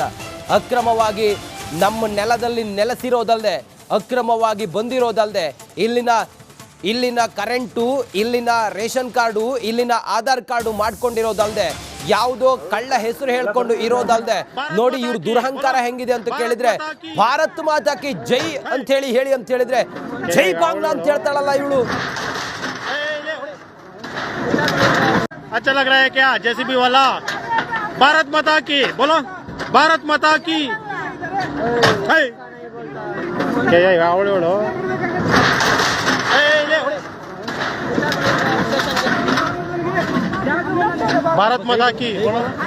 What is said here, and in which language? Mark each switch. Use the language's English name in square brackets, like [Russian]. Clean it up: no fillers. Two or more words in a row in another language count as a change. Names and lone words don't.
[Kannada] ಅಕ್ರಮವಾಗಿ ನಮ್ಮ ನೆಲದಲ್ಲಿ ನೆಲೆಸಿರೋದಲ್ಲದೆ ಅಕ್ರಮವಾಗಿ ಬಂದಿರೋದಲ್ಲದೆ ಇಲ್ಲಿನ ಕರೆಂಟು, ಇಲ್ಲಿನ ರೇಷನ್ ಕಾರ್ಡು, ಇಲ್ಲಿನ ಆಧಾರ್ ಕಾರ್ಡು ಮಾಡ್ಕೊಂಡಿರೋದಲ್ಲದೆ ಯಾವುದೋ ಕಳ್ಳ ಹೆಸರು ಹೇಳ್ಕೊಂಡು ಇರೋದಲ್ಲದೆ ನೋಡಿ ಇವ್ರ ದುರಹಂಕಾರ ಹೆಂಗಿದೆ ಅಂತ ಕೇಳಿದ್ರೆ [Hindi] भारत माता की जय [Kannada] ಅಂತ ಹೇಳಿದ್ರೆ [Bangla] জয় বাংলা [Kannada] ಅಂತ ಹೇಳ್ತಾಳಲ್ಲ ಇವಳು. [Hindi] अच्छा लग रहा है क्या जेसीबी वाला? भारत माता की बोलो, भारत माता की आवड़ो भारत माता की बोलो।